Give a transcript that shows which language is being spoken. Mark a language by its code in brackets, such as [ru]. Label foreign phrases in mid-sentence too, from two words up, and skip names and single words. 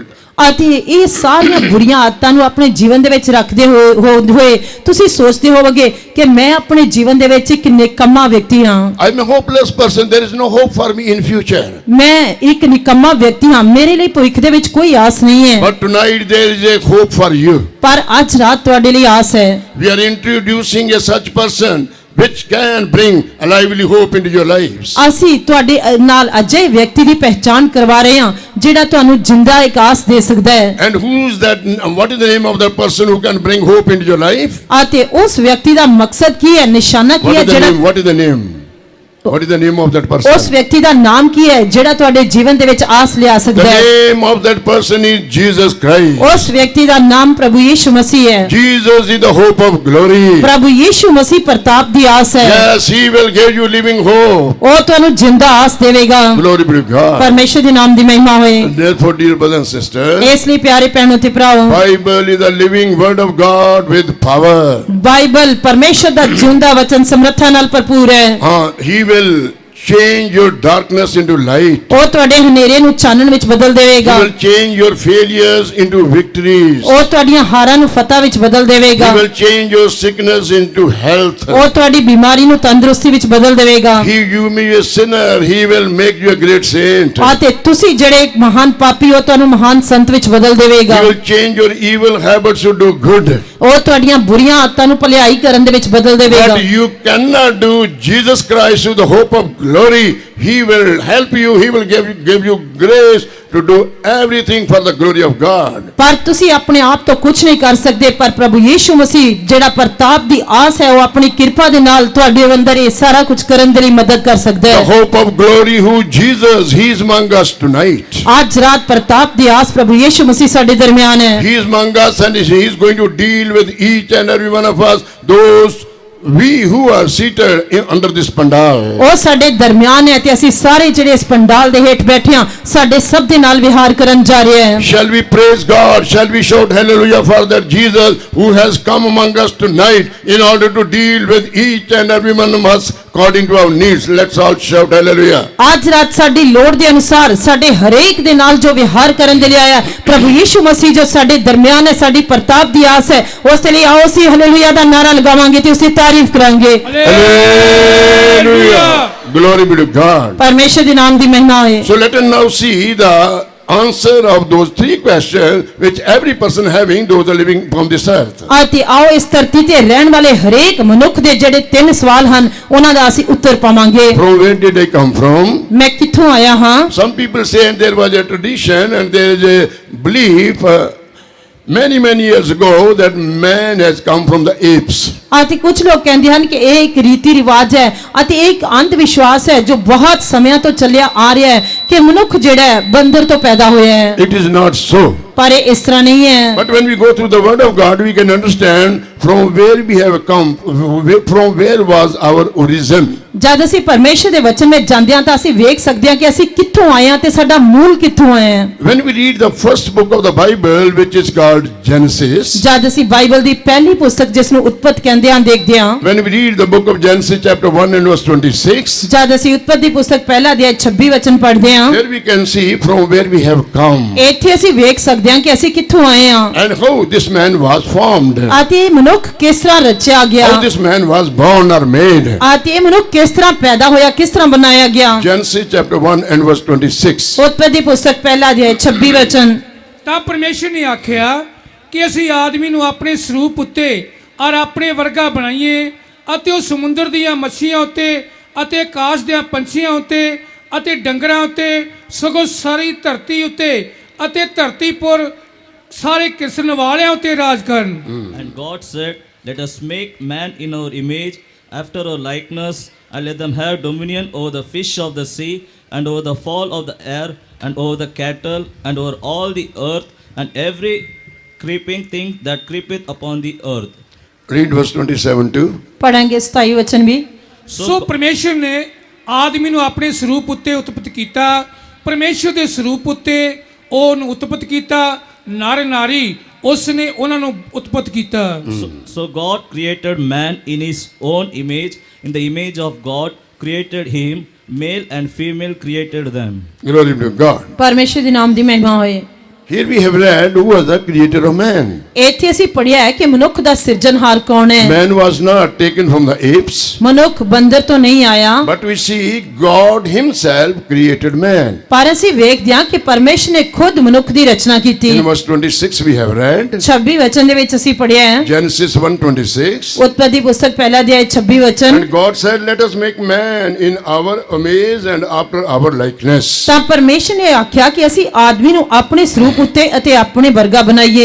[pa] ਅਤੇ ਇਹ ਸਾਰੀਆਂ ਬੁਰੀਆਂ ਆਦਤਾਂ ਨੂੰ ਆਪਣੇ ਜੀਵਨ ਦੇ ਵਿੱਚ ਰੱਖਦੇ ਹੋਏ ਤੁਸੀਂ ਸੋਚਦੇ ਹੋਵੋਗੇ ਕਿ ਮੈਂ ਆਪਣੇ ਜੀਵਨ ਦੇ ਵਿੱਚ ਇੱਕ ਨਿਕੰਮਾ ਵਿਅਕਤੀ ਹਾਂ। [en] I am a hopeless person. There is no hope for me in future. [pa] ਮੈਂ ਇੱਕ ਨਿਕੰਮਾ ਵਿਅਕਤੀ ਹਾਂ, ਮੇਰੇ ਲਈ ਭਵਿੱਖ ਦੇ ਵਿੱਚ ਕੋਈ ਆਸ ਨਹੀਂ ਹੈ। [en] But tonight there is a hope for you. [pa] ਪਰ ਅੱਜ ਰਾਤ ਤੁਹਾਡੇ ਲਈ ਆਸ ਹੈ। [en] We are introducing a such person which can bring a lively hope into your lives. [pa] ਅਸੀਂ ਤੁਹਾਡੇ ਨਾਲ ਅਜਿਹੇ ਵਿਅਕਤੀ ਦੀ ਪਹਿਚਾਣ ਕਰਵਾ ਰਹੇ ਹਾਂ ਜਿਹੜਾ ਤੁਹਾਨੂੰ ਜਿੰਦਾ ਇੱਕ ਆਸ ਦੇ ਸਕਦਾ ਹੈ [en] And who's that? What is the name of that person who can bring hope into your life? [pa] ਅਤੇ ਉਸ ਵਿਅਕਤੀ ਦਾ ਮਕਸਦ ਕੀ ਹੈ ਨਿਸ਼ਾਨਾ ਕੀ ਹੈ ਜਿਹੜਾ [en] What is the name? What is the name of that [pa] ਉਸ [en] person? [pa] ਵਿਅਕਤੀ ਦਾ ਨਾਮ ਕੀ ਹੈ ਜਿਹੜਾ ਤੁਹਾਡੇ ਜੀਵਨ ਦੇ ਵਿੱਚ ਆਸ ਲਿਆ [en] The [pa] ਸਕਦਾ ਹੈ [en] name of that person is Jesus Christ. [pa] ਉਸ ਵਿਅਕਤੀ ਦਾ ਨਾਮ ਪ੍ਰਭੂ ਯੀਸ਼ੂ ਮਸੀਹ ਹੈ [en] Jesus is the hope of glory. [pa] ਪ੍ਰਭੂ ਯੀਸ਼ੂ ਮਸੀਹ ਪ੍ਰਤਾਪ ਦੀ ਆਸ ਹੈ [en] Yes, he will give you living hope. [pa] ਉਹ ਤੁਹਾਨੂੰ ਜਿੰਦਾ ਆਸ ਦੇਵੇਗਾ [en] Glory be to God. [pa] ਪਰਮੇਸ਼ਰ ਦੇ ਨਾਮ ਦੀ ਮਹਿਮਾ ਹੋਏ [en] And therefore, dear brothers and sisters, [pa] ਇਸ ਲਈ ਪਿਆਰੇ ਭੈਣੋ ਤੇ ਭਰਾਵੋ [en] Bible is the living word of God with power. [pa] ਬਾਈਬਲ ਪਰਮੇਸ਼ਰ ਦਾ ਜਿਉਂਦਾ ਵਚਨ ਸਮਰੱਥਾ ਨਾਲ ਭਰਪੂਰ ਹੈ [en] He will change your darkness into light. [pa] ਉਹ ਤੁਹਾਡੇ ਹਨੇਰੇ ਨੂੰ ਚਾਨਣ ਵਿੱਚ ਬਦਲ [en] He [pa] ਦੇਵੇਗਾ [en] will change your failures into victories. [pa] ਉਹ ਤੁਹਾਡੀਆਂ ਹਾਰਾਂ ਨੂੰ ਫਤਹ ਵਿੱਚ ਬਦਲ [en] He [pa] ਦੇਵੇਗਾ [en] will change your sickness into health. [pa] ਉਹ ਤੁਹਾਡੀ ਬਿਮਾਰੀ ਨੂੰ ਤੰਦਰੁਸਤੀ ਵਿੱਚ ਬਦਲ ਦੇਵੇਗਾ [en] You may be a sinner, he will make you a great saint. [pa] ਅਤੇ ਤੁਸੀਂ ਜਿਹੜੇ ਇੱਕ ਮਹਾਨ ਪਾਪੀ ਹੋ ਤੁਹਾਨੂੰ ਮਹਾਨ ਸੰਤ ਵਿੱਚ ਬਦਲ ਦੇਵੇਗਾ [en] He will change your evil habits to do good. [pa] ਉਹ ਤੁਹਾਡੀਆਂ ਬੁਰੀਆਂ ਆਦਤਾਂ ਨੂੰ ਭਲਾਈ ਕਰਨ ਦੇ ਵਿੱਚ ਬਦਲ ਦੇਵੇਗਾ [en] But you cannot do Jesus Christ with the hope of glory. He will help you. He will give you grace to do everything for the glory of God. [pa] ਪਰ ਤੁਸੀਂ ਆਪਣੇ ਆਪ ਤੋਂ ਕੁਝ ਨਹੀਂ ਕਰ ਸਕਦੇ ਪਰ ਪ੍ਰਭੂ ਯੀਸ਼ੂ ਮਸੀਹ ਜਿਹੜਾ ਪ੍ਰਤਾਪ ਦੀ ਆਸ ਹੈ ਉਹ ਆਪਣੀ ਕਿਰਪਾ ਦੇ ਨਾਲ ਤੁਹਾਡੇ ਅੰਦਰ ਇਹ ਸਾਰਾ ਕੁਝ ਕਰਨ ਦੇ ਲਈ ਮਦਦ ਕਰ ਸਕਦਾ [en] The [pa] ਹੈ [en] hope of glory who Jesus, he is among us tonight. [pa] ਅੱਜ ਰਾਤ ਪ੍ਰਤਾਪ ਦੀ ਆਸ ਪ੍ਰਭੂ ਯੀਸ਼ੂ ਮਸੀਹ ਸਾਡੇ ਦਰਮਿਆਨ ਹੈ [en] He is among us and he is going to deal with each and every one of us, those we who are seated under this pandal. [pa] ਉਹ ਸਾਡੇ ਦਰਮਿਆਨ ਹੈ ਤੇ ਅਸੀਂ ਸਾਰੇ ਜਿਹੜੇ ਇਸ ਪੰਡਾਲ ਦੇ ਹੇਠ ਬੈਠੇ ਹਾਂ ਸਾਡੇ ਸਭ ਦੇ ਨਾਲ ਵਿਹਾਰ ਕਰਨ ਜਾ ਰਹੇ ਹਾਂ [en] Shall we praise God? Shall we shout hallelujah for that Jesus who has come among us tonight in order to deal with each and every one of us according to our needs? Let's all shout hallelujah. [pa] ਅੱਜ ਰਾਤ ਸਾਡੀ ਲੋੜ ਦੇ ਅਨੁਸਾਰ ਸਾਡੇ ਹਰੇਕ ਦੇ ਨਾਲ ਜੋ ਵਿਹਾਰ ਕਰਨ ਦੇ ਲਈ ਆਇਆ ਪ੍ਰਭੂ ਯੀਸ਼ੂ ਮਸੀਹ ਜੋ ਸਾਡੇ ਦਰਮਿਆਨ ਹੈ ਸਾਡੀ ਪ੍ਰਤਾਪ ਦੀ ਆਸ ਹੈ ਉਸ ਦੇ ਲਈ ਆਓ ਅਸੀਂ ਹਾਲੇਲੂਇਆ ਦਾ ਨਾਰਾ ਲਗਾਵਾਂਗੇ ਤੇ ਉਸ ਦੀ ਤਾਰੀਫ ਕਰਾਂਗੇ [en] Hallelujah. Glory be to God. [pa] ਪਰਮੇਸ਼ਰ ਦੇ ਨਾਮ ਦੀ ਮਹਿਮਾ ਹੋਏ [en] So let us now see the answer of those three questions which every person having, those are living from this earth. [pa] ਅਤੇ ਆਓ ਇਸ ਧਰਤੀ ਤੇ ਰਹਿਣ ਵਾਲੇ ਹਰੇਕ ਮਨੁੱਖ ਦੇ ਜਿਹੜੇ ਤਿੰਨ ਸਵਾਲ ਹਨ ਉਹਨਾਂ ਦਾ ਅਸੀਂ ਉੱਤਰ ਪਾਵਾਂਗੇ [en] From where did they come from? [pa] ਮੈਂ ਕਿੱਥੋਂ ਆਇਆ ਹਾਂ [en] Some people say and there was a tradition and there is a belief many years ago that man has come from the apes. [pa] ਅਤੇ ਕੁਝ ਲੋਕ ਕਹਿੰਦੇ ਹਨ ਕਿ ਇਹ ਇੱਕ ਰੀਤੀ ਰਿਵਾਜ ਹੈ ਅਤੇ ਇਹ ਇੱਕ ਅੰਧ ਵਿਸ਼ਵਾਸ ਹੈ ਜੋ ਬਹੁਤ ਸਮਿਆਂ ਤੋਂ ਚੱਲਿਆ ਆ ਰਿਹਾ ਹੈ ਕਿ ਮਨੁੱਖ ਜਿਹੜਾ ਹੈ ਬੰਦਰ ਤੋਂ ਪੈਦਾ ਹੋਇਆ ਹੈ [en] It is not so. [pa] ਪਰ ਇਹ ਇਸ ਤਰ੍ਹਾਂ ਨਹੀਂ ਹੈ [en] But when we go through the word of God, we can understand from where we have come, from where was our origin. [pa] ਜਦ ਅਸੀਂ ਪਰਮੇਸ਼ਰ ਦੇ ਵਚਨ ਵਿੱਚ ਜਾਂਦੇ ਹਾਂ ਤਾਂ ਅਸੀਂ ਵੇਖ ਸਕਦੇ ਹਾਂ ਕਿ ਅਸੀਂ ਕਿੱਥੋਂ ਆਏ ਹਾਂ ਤੇ ਸਾਡਾ ਮੂਲ ਕਿੱਥੋਂ ਆਇਆ ਹੈ [en] When we read the first book of the Bible, which is called Genesis, [pa] ਜਦ ਅਸੀਂ ਬਾਈਬਲ ਦੀ ਪਹਿਲੀ ਪੁਸਤਕ ਜਿਸ ਨੂੰ ਉਤਪਤ ਕਹਿੰਦੇ ਹਾਂ ਦੇਖਦੇ ਹਾਂ [en] when we read the book of Genesis chapter 1 and verse 26, [pa] ਜਦ ਅਸੀਂ ਉਤਪਤ ਦੀ ਪੁਸਤਕ ਪਹਿਲਾ ਅਧਿਆਇ 26 ਵਚਨ ਪੜ੍ਹਦੇ ਹਾਂ [en] there we can see from where we have come [pa] ਇੱਥੇ ਅਸੀਂ ਵੇਖ ਸਕਦੇ ਹਾਂ ਕਿ ਅਸੀਂ ਕਿੱਥੋਂ ਆਏ ਹਾਂ [en] and how this man was formed, [pa] ਅਤੇ ਇਹ ਮਨੁੱਖ ਕਿਸ ਤਰ੍ਹਾਂ ਰਚਿਆ ਗਿਆ [en] how this man was born or made. [pa] ਅਤੇ ਇਹ ਮਨੁੱਖ ਕਿਸ ਤਰ੍ਹਾਂ ਪੈਦਾ ਹੋਇਆ ਕਿਸ ਤਰ੍ਹਾਂ ਬਣਾਇਆ ਗਿਆ [en] Genesis chapter 1 and verse 26. [pa] ਉਤਪਤ ਦੀ ਪੁਸਤਕ ਪਹਿਲਾ ਅਧਿਆਇ 26 ਵਚਨ ਤਾਂ ਪਰਮੇਸ਼ਰ ਨੇ ਆਖਿਆ ਕਿ ਅਸੀਂ ਆਦਮੀ ਨੂੰ ਆਪਣੇ ਸਰੂਪ ਉੱਤੇ ਔਰ ਆਪਣੇ ਵਰਗਾ ਬਣਾਈਏ ਅਤੇ ਉਹ ਸਮੁੰਦਰ ਦੀਆਂ ਮੱਛੀਆਂ ਉੱਤੇ ਅਤੇ ਆਕਾਸ਼ ਦੇ ਪੰਛੀਆਂ ਉੱਤੇ ਅਤੇ ਡੰਗਰਾਂ ਉੱਤੇ ਸਗੋਂ ਸਾਰੀ ਧਰਤੀ ਉੱਤੇ ਅਤੇ ਧਰਤੀ ਪਰ ਸਾਰੇ ਕਿਸਮ ਵਾਲਿਆਂ ਉੱਤੇ ਰਾਜ ਕਰਨ [en] And God said, let us make man in our image, after our likeness, and let them have dominion over the fish of the sea, and over the fowl of the air, and over the cattle, and over all the earth, and every creeping thing that creepeth upon the earth. Read verse 27 too. [pa] ਪੜਾਂਗੇ 27 ਵਚਨ ਵੀ ਸੋ ਪਰਮੇਸ਼ਰ ਨੇ ਆਦਮੀ ਨੂੰ ਆਪਣੇ ਸਰੂਪ ਉੱਤੇ ਉਤਪਤ ਕੀਤਾ ਪਰਮੇਸ਼ਰ ਦੇ ਸਰੂਪ ਉੱਤੇ ਉਹਨੂੰ ਉਤਪਤ ਕੀਤਾ ਨਰ ਨਾਰੀ ਉਸ ਨੇ ਉਹਨਾਂ ਨੂੰ ਉਤਪਤ ਕੀਤਾ [en] So God created man in his own image, in the image of God created him, male and female created them. Glory be to God. [pa] ਪਰਮੇਸ਼ਰ ਦੇ ਨਾਮ ਦੀ ਮਹਿਮਾ ਹੋਏ [en] Here we have read who was the creator of man. [pa] ਇੱਥੇ ਅਸੀਂ ਪੜ੍ਹਿਆ ਹੈ ਕਿ ਮਨੁੱਖ ਦਾ ਸਿਰਜਣਹਾਰ ਕੌਣ ਹੈ। [en] Man was not taken from the apes, [pa] ਮਨੁੱਖ ਬੰਦਰ ਤੋਂ ਨਹੀਂ ਆਇਆ, [en] but we see God himself created man. [pa] ਪਰ ਅਸੀਂ ਵੇਖਦੇ ਹਾਂ ਕਿ ਪਰਮੇਸ਼ਰ ਨੇ ਖੁਦ ਮਨੁੱਖ ਦੀ ਰਚਨਾ ਕੀਤੀ। [en] In verse 26 we have read, [pa] 26 ਵਚਨ ਦੇ ਵਿੱਚ ਅਸੀਂ ਪੜ੍ਹਿਆ ਹੈ, [en] Genesis 1:26, [pa] ਉਤਪਤੀ ਪੁਸਤਕ ਪਹਿਲਾ ਅਧਿਆਇ 26 ਵਚਨ। [en] and God said, let us make man in our image and after our likeness. [pa] ਤਾਂ ਪਰਮੇਸ਼ਰ ਨੇ ਆਖਿਆ ਕਿ ਅਸੀਂ ਆਦਮੀ ਨੂੰ ਆਪਣੇ ਸਰੂਪ ਉੱਤੇ ਅਤੇ ਆਪਣੇ ਵਰਗਾ ਬਣਾਈਏ।